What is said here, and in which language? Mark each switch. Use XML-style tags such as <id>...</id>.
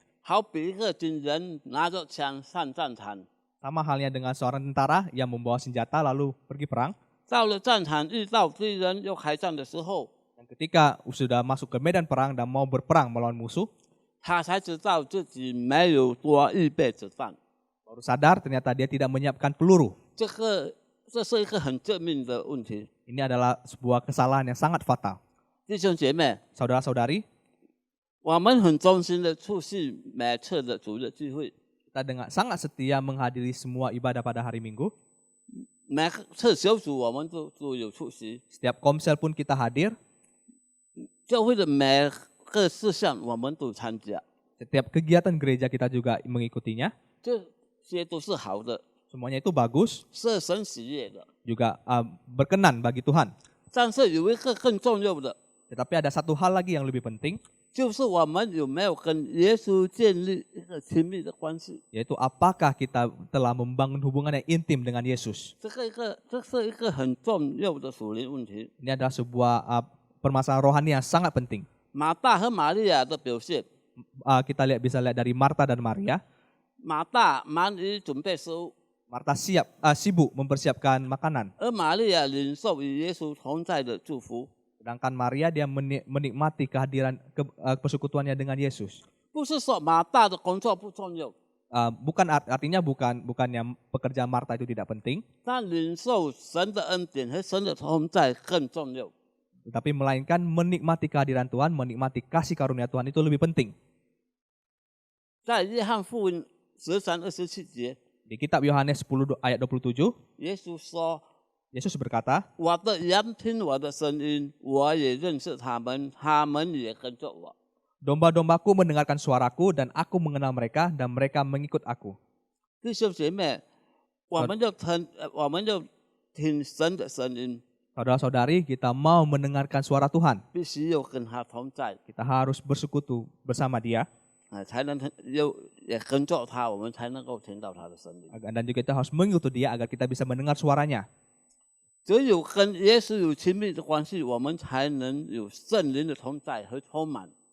<zh>好比一个军人拿着枪上战场，</zh> <id>Sama halnya dengan seorang tentara yang membawa senjata lalu pergi perang.</id> <zh>到了战场遇到敌人要开战的时候，</zh> <id>Dan ketika sudah masuk ke medan perang dan mau berperang melawan musuh,</id> <zh>他才知道自己没有多预备子弹。</zh> <id>baru sadar ternyata dia tidak menyiapkan peluru.</id> <zh>这是一个很致命的问题。</zh> <id>Ini adalah sebuah kesalahan yang sangat fatal.</id> <zh>弟兄姐妹，</zh> <id>Saudara-saudari,</id> <zh>我们很忠心的出席每次的主日聚会，</zh> <id>kita dengan sangat setia menghadiri semua ibadah pada hari Minggu.</id> <zh>每次小组我们都有出席，</zh> <id>Setiap komsel pun kita hadir.</id> <zh>教会的每个事项我们都参加，</zh> <id>Setiap kegiatan gereja kita juga mengikutinya.</id> <zh>这些都是好的，</zh> <id>Semuanya itu bagus,</id> <zh>是神喜悦的。</zh> <id>juga berkenan bagi Tuhan.</id> <zh>但是有一个更重要的，</zh> <id>Tetapi ada satu hal lagi yang lebih penting,</id> <zh>就是我们有没有跟耶稣建立一个亲密的关系。</zh> <id>yaitu apakah kita telah membangun hubungan yang intim dengan Yesus.</id> <zh>这是一个很重要的属灵问题。</zh> <id>Ini adalah sebuah permasalahan rohani yang sangat penting.</id> <zh>马大和玛利亚的表现，</zh> <id>Kita bisa lihat dari Marta dan Maria.</id> <zh>马大忙于准备食物，</zh> <id>Marta sibuk mempersiapkan makanan.</id> <zh>而玛利亚领受与耶稣同在的祝福。</zh> <id>Sedangkan Maria dia menikmati kehadiran persekutuannya dengan Yesus.</id> <zh>不是说马大的工作不重要，</zh> <id>Artinya bukannya pekerjaan Marta itu tidak penting,</id> <zh>但领受神的恩典和神的同在更重要。</zh> <id>tetapi melainkan menikmati kehadiran Tuhan, menikmati kasih karunia Tuhan itu lebih penting.</id> <zh>在约翰福音13:27节，</zh> <id>Di kitab Yohanes 10 ayat 27,</id> <zh>耶稣说</zh> <id>Yesus berkata,</id> <zh>我的羊听我的声音，我也认识他们，他们也跟着我。</zh> <id>Domba-dombaku mendengarkan suaraku dan aku mengenal mereka dan mereka mengikut aku.</id> <zh>弟兄姐妹，我们要听神的声音，</zh> <id>Saudara-saudari, kita mau mendengarkan suara Tuhan.</id> <zh>必须要跟他同在，</zh> <id>Kita harus bersekutu bersama Dia</id> <zh>才能也跟着他，我们才能够听到他的声音。</zh> <id>dan juga kita harus mengikuti Dia agar kita bisa mendengar suaranya.</id> <zh>只有跟耶稣有亲密的关系，我们才能有圣灵的同在和充满。</zh>